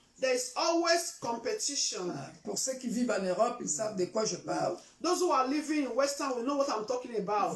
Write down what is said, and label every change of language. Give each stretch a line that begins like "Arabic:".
English: there's always competition.
French: Pour ceux qui vivent en Europe, ils savent de quoi je parle.
English: Those who are living in Western will know what I'm talking about.